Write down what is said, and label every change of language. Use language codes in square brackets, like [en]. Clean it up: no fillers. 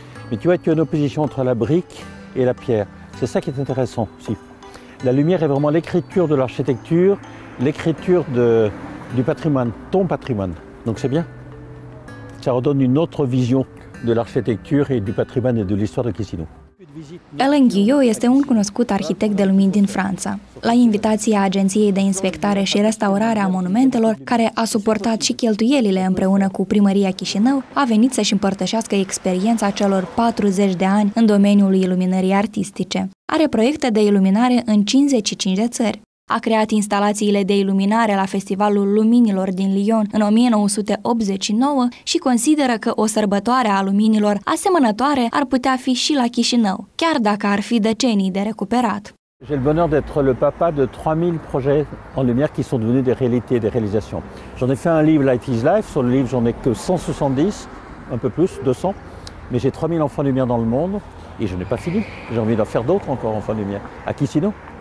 [fr] Mais tu vois, tu as une opposition entre la brique et la pierre. C'est ça qui est intéressant aussi. La lumière est vraiment l'écriture de l'architecture, l'écriture du patrimoine, ton patrimoine. Donc c'est bien. Ça redonne une autre vision de l'arhitectură et du patrimoine et de l'histoire de Chisinau. [ro] Alain Guyot este un cunoscut arhitect de lumini din Franța. La invitația Agenției de Inspectare și Restaurare a Monumentelor, care a suportat și cheltuielile împreună cu Primăria Chișinău, a venit să-și împărtășească experiența celor 40 de ani în domeniul iluminării artistice. Are proiecte de iluminare în 55 de țări. A creat instalațiile de iluminare la Festivalul Luminilor din Lyon în 1989 și consideră că o sărbătoare a luminilor asemănătoare ar putea fi și la Chișinău, chiar dacă ar fi decenii de recuperat. [fr] J'ai le bonheur d'être le papa de 3000 projets en lumière qui sont devenus des réalités, des réalisations. J'en ai fait un livre, Light is Life. Sur le livre, j'en ai que 170, un peu plus, 200. Mais j'ai 3000 enfants lumière dans le monde et je n'ai pas fini. J'ai envie d'en faire d'autres encore, enfants lumière. À Chisinau.